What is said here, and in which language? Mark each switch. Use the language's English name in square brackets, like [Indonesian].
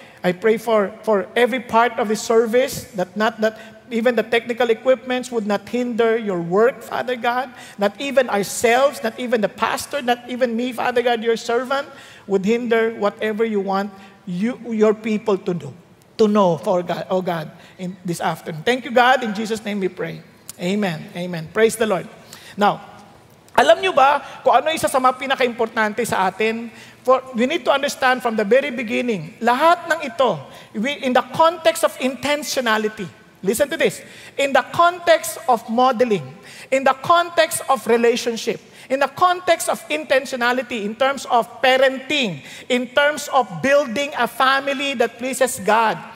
[English] I pray for every part of the service, that even the technical equipments would not hinder your work, Father God. Not even ourselves, not even the pastor, not even me, Father God, your servant, would hinder whatever you want your people to do. To know, for God, oh God, in this afternoon. Thank you, God. In Jesus' name we pray. Amen. Amen. Praise the Lord. [Filipino] Now, alam nyo ba kung ano isa sa mga pinaka-importante sa atin? [English] We need to understand from the very beginning, [Filipino] lahat ng ito, [English] in the context of intentionality. Listen to this. In the context of modeling, in the context of relationship, in the context of intentionality, in terms of parenting, in terms of building a family that pleases God.